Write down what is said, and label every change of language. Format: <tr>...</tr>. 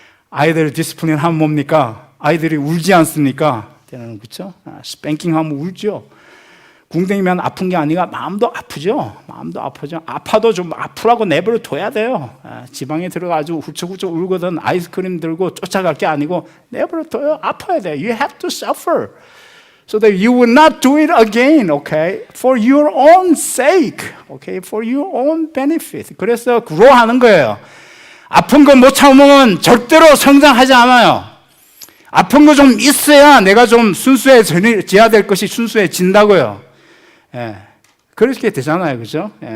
<ko>아이들 디스플린 하면 뭡니까? 아이들이 울지 않습니까? 그렇죠? 스팽킹 하면 울죠. 궁뎅이면 아픈 게 아니라 마음도 아프죠. 마음도 아프죠. 아파도 좀 아프라고 내버려 둬야 돼요. 지방에 들어가지고 훌쩍훌쩍 울거든 아이스크림 들고 쫓아갈 게 아니고 내버려 둬요. 아파야 돼.</ko> <en>You have to suffer so that you will not do it again, okay? For your own sake, okay? For your own benefit.</en> <ko>그래서 grow-하는 거예요. 아픈 거 못 참으면 절대로 성장하지 않아요. 아픈 거 좀 있어야 내가 좀 순수해져야 될 것이 순수해진다고요. 그렇게 되잖아요. 그죠?</ko>